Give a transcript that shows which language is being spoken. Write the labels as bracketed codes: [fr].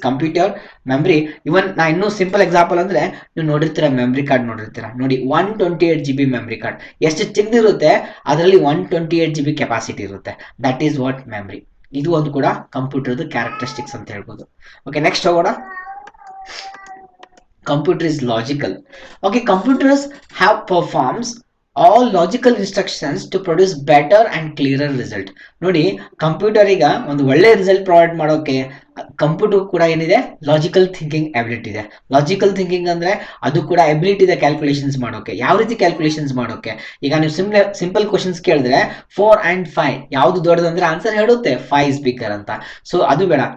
[kn] Computer memory. ಇವನ್ ನಾ ಇನ್ನೂ simple example ಅಂದ್ರೆ ನೀವು ನೋಡಿರ್ತೀರಾ, ಮೆಮರಿ ಕಾರ್ಡ್ ನೋಡಿರ್ತೀರಾ ನೋಡಿ. 128 GB ಮೆಮರಿ ಕಾರ್ಡ್ ಎಷ್ಟು ಚಿಕ್ಕದಿರುತ್ತೆ, ಅದರಲ್ಲಿ 128 GB ಕೆಪಾಸಿಟಿ ಇರುತ್ತೆ. [en] That is what memory. [kn] ಇದು ಒಂದು ಕೂಡ ಕಂಪ್ಯೂಟರ್ದು ಕ್ಯಾರೆಕ್ಟರಿಸ್ಟಿಕ್ಸ್ ಅಂತ ಹೇಳ್ಬೋದು. ಓಕೆ, ನೆಕ್ಸ್ಟ್ ಹೋಗೋಣ. [en] Computer is logical. Okay, computers have performs all logical instructions to produce better and clearer result. [kn] ನೋಡಿ, ಕಂಪ್ಯೂಟರ್ ಈಗ ಒಂದು ಒಳ್ಳೆ ರಿಸಲ್ಟ್ ಪ್ರೊವೈಡ್ ಮಾಡೋಕೆ ಕಂಪ್ಯೂಟರ್ ಕೂಡ ಏನಿದೆ, ಲಾಜಿಕಲ್ ಥಿಂಕಿಂಗ್ ಎಬಿಲಿಟಿ ಇದೆ. ಲಾಜಿಕಲ್ ಥಿಂಕಿಂಗ್ ಅಂದ್ರೆ ಅದು ಕೂಡ ಎಬಿಲಿಟಿ ಇದೆ ಕ್ಯಾಲ್ಕುಲೇಷನ್ಸ್ ಮಾಡೋಕೆ. ಯಾವ ರೀತಿ ಕ್ಯಾಲ್ಕುಲೇಷನ್ಸ್ ಮಾಡೋಕೆ, ಈಗ ನೀವು ಸಿಂಪಲ್ ಕ್ವಶನ್ಸ್ ಕೇಳಿದ್ರೆ 4 and 5 ಯಾವ್ದು ದೊಡ್ಡದಂದ್ರೆ ಆನ್ಸರ್ ಹೇಳುತ್ತೆ [en] 5 is bigger [kn] ಅಂತ. ಸೊ ಅದು ಬೇಡ.